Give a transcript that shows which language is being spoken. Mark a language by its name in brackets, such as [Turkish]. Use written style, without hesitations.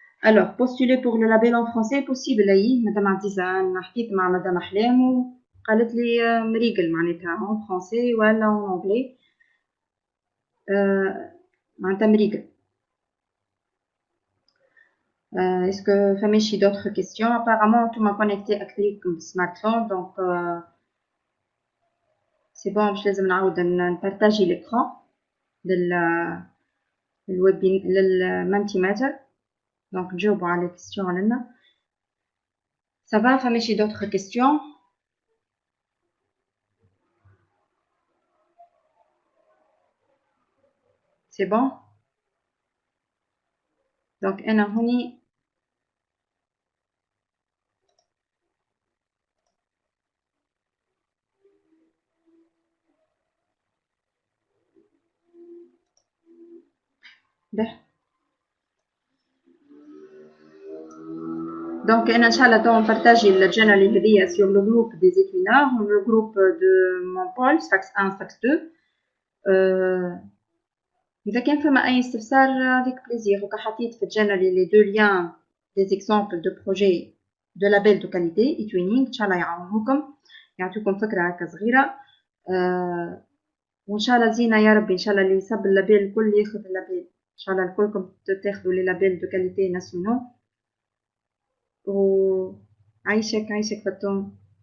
[French] Alors, postuler pour le label en français possible. [Arabic] Madame Aziza, نحكيت مع Madame أحلام وقالت لي مريقل معناتها [French] en français [Arabic] ولا [French] en anglais. [Arabic] معناتها مريقل. [French] Est-ce que [Arabic] فما شي [French] d'autres questions? Apparemment, tout m'a connecté [Arabic] أكثريكم بالسمارتفون. [French] Donc, c'est bon [Arabic] باش لازم نعاود نبارطاجي l'écran للمانتيماتر. دونك نجاوبوا على الكيستيون لنا. صافا فما شي [French] d'autres questions? c'est bon. [Arabic] دونك انا هوني ده. [French] Donc, en Inch'Allah, on partage le journal sur le groupe des étudiants ou le groupe de mon pôle, Sax 1, Sax 2. [Arabic] إذا كان فما أي استفسار [French] avec plaisir. [Arabic] وكحطيت في الجنرال [French] les deux liens des exemples de projets de label de qualité et twinning. [Arabic] إن شاء الله يعاونوكم يعطيكم فكرة هكا صغيرة. وإن شاء الله زينة يا ربي. إن شاء الله اللي يصب اللابيل الكل ياخذ اللابيل. إن شاء الله الكلكم تاخذوا لي لابيل [French] de qualité nationaux. [Arabic] وعايشك فطوم.